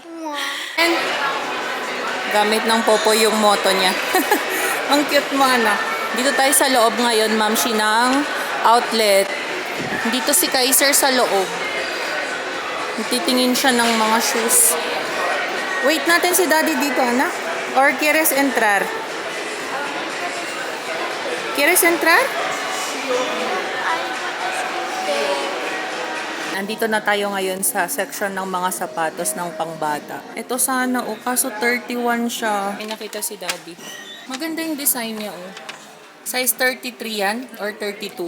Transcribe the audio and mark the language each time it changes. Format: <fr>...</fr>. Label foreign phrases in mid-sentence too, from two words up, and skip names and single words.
<tl>And, gamit ng Popo yung moto niya. Ang cute mo, anak. Dito tayo sa loob ngayon, Mamshi, ng outlet. Dito si Kaiser sa loob. Titingin siya ng mga shoes. Wait natin si Daddy dito, anak.</tl> <es>Or quieres entrar? ¿Quieres entrar?</es> <tl>Ay, scooter. Andito na tayo ngayon sa section ng mga sapatos ng pangbata. Ito sana kaso 31 siya. May nakita si Daddy. Maganda yung design niya Size 33 yan or 32?</tl>